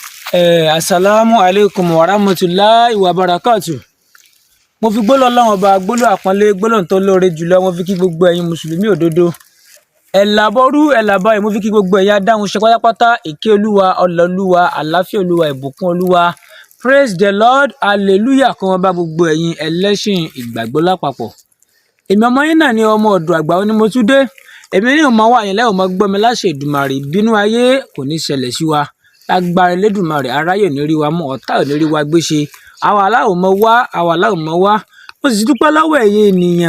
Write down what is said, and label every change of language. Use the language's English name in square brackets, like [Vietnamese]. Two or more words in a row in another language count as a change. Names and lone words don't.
[Arabic] السلام عليكم ورحمة الله وبركاته. [Yoruba] Mo fi gbólọ̀ Ọlọ́run ọba gbólọ̀ àpọ́nlé gbólọ̀ tó lóore jùlọ mo fi kí gbogbo ẹ̀yin mùsùlùmí òdodo. Ẹ̀làbọ́rú ẹ̀làbáyé mo fi kí gbogbo ẹ̀yin adáhùn ṣe pátápátá ìkẹ́ Olúwa, ọlá Olúwa, àlàáfíà Olúwa, ìbùkún Olúwa. [English] Praise the Lord, [Yoruba] hallelujah kó wọn bá gbogbo ẹ̀yin ẹlẹ́sìn ìgbàgbọ́ lápapọ̀. Èmi ọmọ yín náà ni ọmọ ọ̀dọ̀ àgbà ó ní mo tún dé. Èmi ní ọmọ wa yẹn lẹ́wọ̀n mọ́ gbọ́ mi láṣẹ Èdùmàrè bínú ayé kò ní ṣẹlẹ̀ sí wa. Agbára Elédùmarè aráyè ò ní rí wa mọ́, ọ̀tá ò ní rí wa gbéṣe. Àwa aláwọ̀ mọ́ wá, àwa aláwọ̀ mọ́ wá. Mo sì dúpẹ́ lọ́wọ́ ẹ̀yin ènìyàn.